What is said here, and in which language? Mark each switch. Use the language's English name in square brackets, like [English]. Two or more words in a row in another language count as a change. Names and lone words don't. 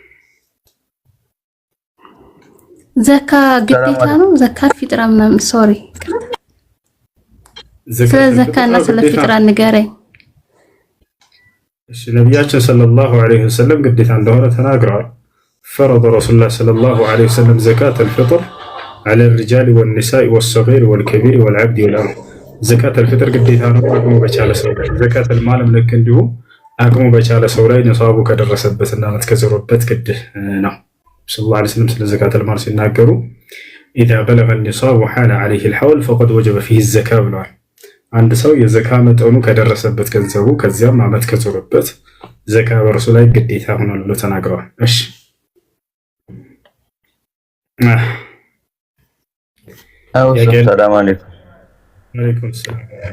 [Amharic] ዘካ ግዴታ ነው? [Arabic] زكاة فطرة [Amharic] ምናምን ሶሪ ስለ ዘካና ስለ ፊጥራ ንገረኝ። እሺ ነብያችን [Arabic] صلى الله عليه وسلم [Amharic] ግዴታ እንደሆነ ተናግረዋል። [Arabic] فرض رسول الله صلى الله عليه وسلم زكاة الفطر على الرجال والنساء والصغير والكبير والعبد والأمة. زكاة الفطر [Amharic] ግዴታ ነው አቅሙ በቻለ ሰው ላይ። [Arabic] زكاة المال [Amharic] ልክ እንዲሁ አቅሙ በቻለ ሰው ላይ ነሳቡ ከደረሰበትና አመት ከዘሮበት ግድ ነው። [Arabic] صلى الله عليه وسلم [Amharic] ስለ [Arabic] زكاة المال [Amharic] ሲናገሩ [Arabic] إذا بلغ النصاب وحال عليه الحول فقد وجب فيه الزكاة [Amharic] ብለዋል። አንድ ሰው የዘካ መጠኑ ከደረሰበት ገንዘቡ ከዚያም አመት ከዞረበት ዘካ በርሱ ላይ ግዴታ ሆኗል ብሎ ተናግረዋል። እሺ [Arabic] سلام عليكم። وعليكم سلام።